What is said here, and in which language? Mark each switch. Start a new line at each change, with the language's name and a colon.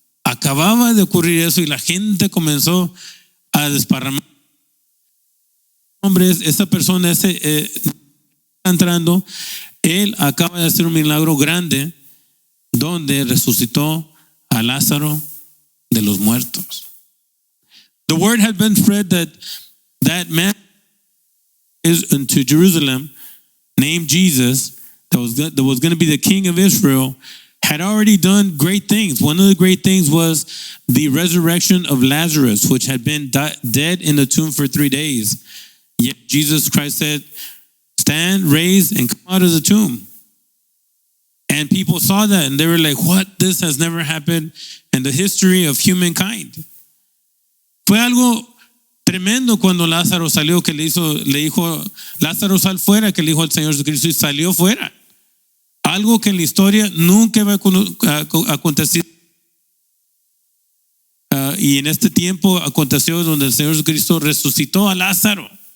Spanish: Acababa de ocurrir eso y la gente comenzó a desparramar. Hombre, esa persona está entrando, él acaba de hacer un milagro grande donde resucitó a Lázaro de los muertos.
English: The word had been spread that man is into Jerusalem named Jesus, that was going to be the king of Israel, had already done great things. One of the great things was the resurrection of Lazarus, which had been dead in the tomb for 3 days. Yet Jesus Christ said, stand, raise, and come out of the tomb. And people saw that and they were like, what? This has never happened in the history of humankind.
Spanish: Fue algo tremendo cuando Lázaro salió, que le dijo, Lázaro, sal fuera, que le dijo al Señor Jesucristo, y salió fuera. Algo que en la historia nunca va a acontecer. Y en este tiempo aconteció donde el Señor Jesucristo resucitó a Lázaro.